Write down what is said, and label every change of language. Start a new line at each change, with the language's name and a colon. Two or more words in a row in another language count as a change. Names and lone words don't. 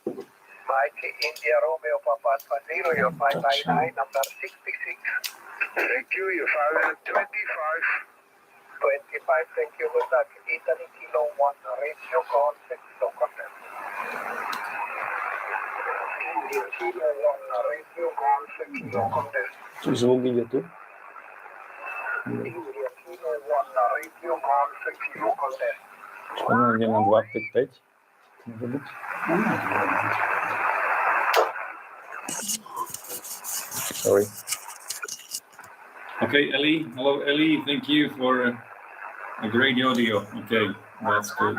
English: Mike India Romeo Papa 20, your 559, number 66. Thank you, your 525. 25, thank you, good luck. Italy Kilo 1, radio call, 6 kilo contact. India Kilo 1, radio call, 6 kilo contact.
Slovak: Zvuk ide tu?
English: India Kilo 1, radio call, 6 kilo contact.
Slovak: Ono ide na 255. Môže byť?
English: Sorry. Okay, Ellie. Hello, Ellie. Thank you for a great audio. Okay, that's good.